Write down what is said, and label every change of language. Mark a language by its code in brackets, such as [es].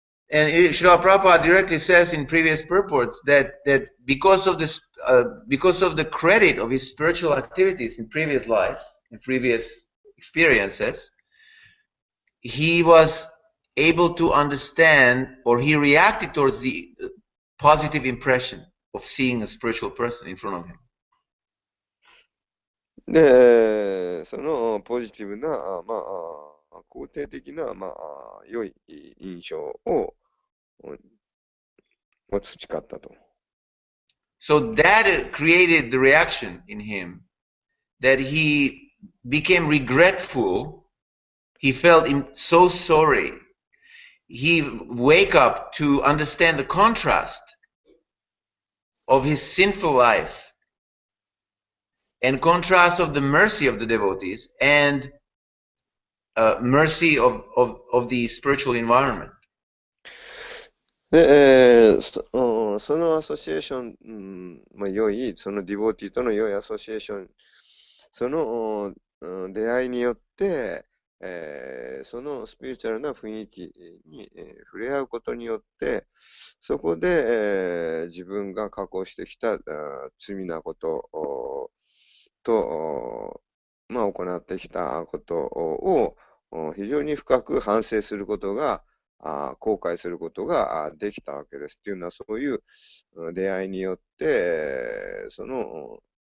[en] And Srila Prabhupada directly says in previous purports that because of this, because of the credit of his spiritual activities in previous lives, in previous experiences, he was able to understand, or he reacted towards the positive impression of seeing a spiritual person in front of him. [ja] で、そのポジティブな、肯定的な、良い印象を培ったと。 [en] So that created the reaction in him that he became regretful. He felt so sorry. He wake up to understand the contrast of his sinful life and contrast of the mercy of the devotees and mercy of the spiritual environment. [ja] で、そのアソシエーション、良い、そのディボティとの良いアソシエーション、その出会いによって、そのスピリチュアルな雰囲気に、触れ合うことによって、そこで、自分が過去してきた罪なことと、行ってきたことを非常に深く反省することが、後悔することができたわけです。っていうのは、そういう出会いによって、その、